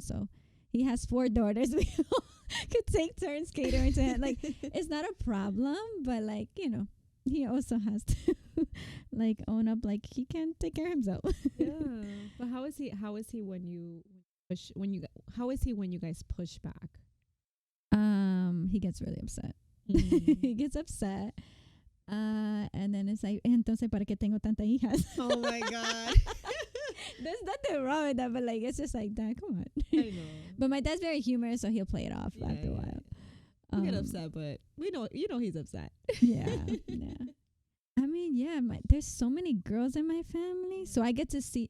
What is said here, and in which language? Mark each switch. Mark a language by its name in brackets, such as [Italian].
[English] So he has 4 daughters. We all could take turns catering to him. Like, it's not a problem, but like, he also has to like own up, like he can take care of himself. Yeah. But how is he when you push when you how is he when you guys push back? He gets really upset. Mm. He gets upset. And then it's like, [Spanish] entonces, ¿para qué tengo tantas hijas? [English] Oh my god. There's nothing wrong with that, but like, it's just like, Dad, come on. I know. But my dad's very humorous, so he'll play it off Yeah, after a while. We get upset, but we know he's upset. Yeah, yeah. I mean, yeah, there's so many girls in my family, so I get to see.